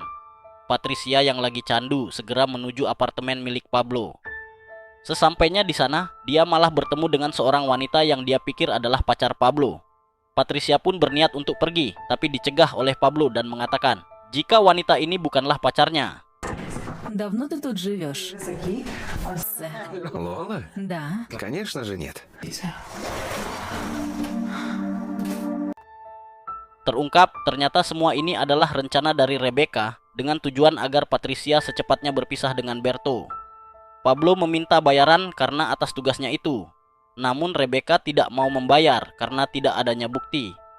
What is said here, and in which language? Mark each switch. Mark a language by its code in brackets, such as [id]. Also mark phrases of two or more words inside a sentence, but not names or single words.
[id] Patricia yang lagi candu segera menuju apartemen milik Pablo. Sesampainya di sana, dia malah bertemu dengan seorang wanita yang dia pikir adalah pacar Pablo. Patricia pun berniat untuk pergi, tapi dicegah oleh Pablo dan mengatakan, jika wanita ini bukanlah pacarnya. [ru] Давно ты тут живешь? Лола? Да. Конечно же нет. [id] Terungkap, ternyata semua ini adalah rencana dari Rebecca dengan tujuan agar Patricia secepatnya berpisah dengan Berto. Pablo meminta bayaran karena atas tugasnya itu. Namun Rebecca tidak mau membayar karena tidak adanya bukti.